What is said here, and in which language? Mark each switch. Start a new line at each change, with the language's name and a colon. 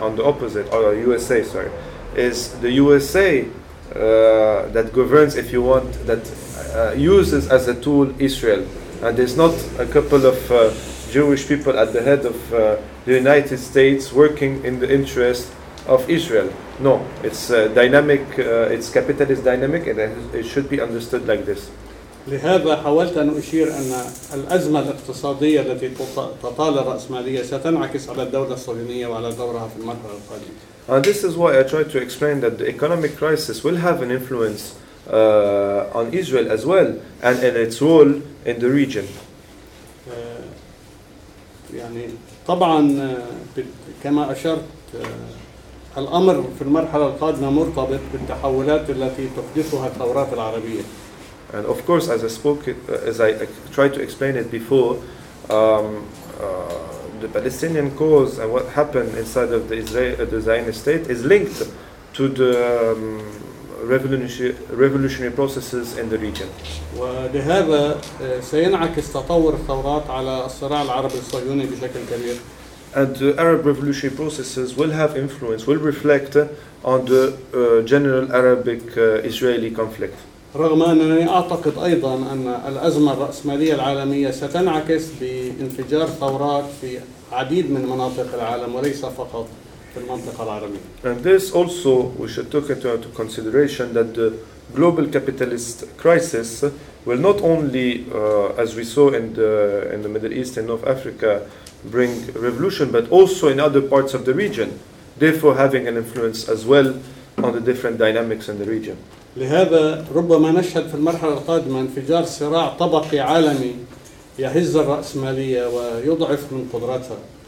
English: On the opposite, or USA, sorry, is the USA that governs, if you want, that uses as a tool Israel, and there's not a couple of Jewish people at the head of the United States working in the interest of Israel. No, it's dynamic, it's capitalist dynamic, and it should be understood like this.
Arabic: لهذا حاولت أن أشير أن الأزمة الاقتصادية التي تطال الرأسمالية ستنعكس على الدولة الصهيونية وعلى دورها في المرحلة القادمة.
English: And this is why I tried to explain that the economic crisis will have an influence on Israel as well and in its role in the region.
Arabic: يعني طبعاً كما أشرت الأمر في المرحلة القادمة مرتبط بالتحولات التي تحدثها الثورات العربية.
English: And of course, as I spoke, as I tried to explain it before, the Palestinian cause and what happened inside of the Zionist state is linked to the revolutionary processes in the region.
Arabic: ولهذا سينعكس تطور الثورات على الصراع العربي الصهيوني بشكل كبير.
English: And the Arab revolutionary processes will have influence, will reflect on the general Arabic-Israeli conflict.
Arabic: رغم أنني أعتقد أيضاً أن الأزمة الرأسمالية العالمية ستنعكس بانفجار ثورات في عديد من مناطق العالم وليس فقط في المنطقة العربية.
English: And this also we should take into consideration that the global capitalist crisis will not only, as we saw in the Middle East and North Africa, bring revolution, but also in other parts of the region, therefore having an influence as well on the different dynamics in the region.
Arabic: لهذا ربما نشهد في المرحلة القادمة انفجار صراع طبقي عالمي يهز الرأسمالية ويضعف من قدرتها.